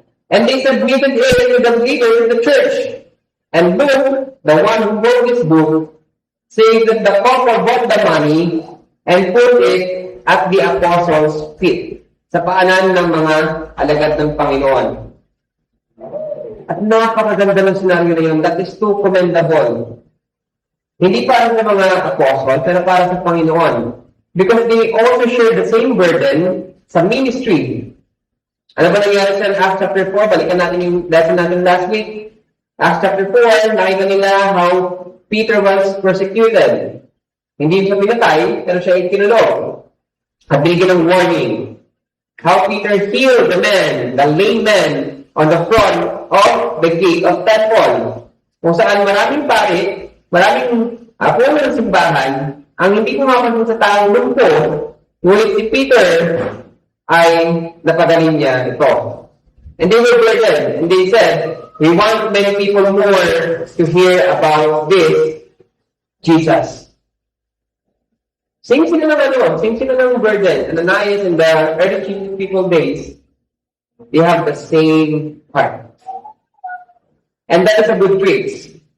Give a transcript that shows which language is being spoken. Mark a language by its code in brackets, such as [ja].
[en] And they submitted it to the leaders of the church. And Luke, the one who wrote this book, says that the couple bought the money and put it at the apostles' feet, [tl] sa paanan ng mga alagad ng Panginoon. At napakaganda ng senaryo na yun. [en] That is too commendable. [tl] Hindi para sa mga apostles, pero para sa Panginoon. [en] Because they also share the same burden [tl] sa ministry. Ano ba nangyari sa Acts chapter 4? Balikan natin yung lesson natin [en] last week. Acts chapter 4, [tl] nakita nila [en] how Peter was persecuted. [tl] Hindi siya pinatay, pero siya ay kinulong. At binigyan ng warning. [en] How Peter healed the man, the lame man, on the front of the gate of temple. [tl] Kung saan maraming pare, maraming puno ng simbahan, ang hindi kumapansin sa taong lumpo, ngunit si Peter ay napagaling niya ito. [en] And they were burdened, and they said, we want many people more to hear about this Jesus. Same [tl] sila ng [en] burden. Ananias in the early people days, they have the same heart. And that is a good trait.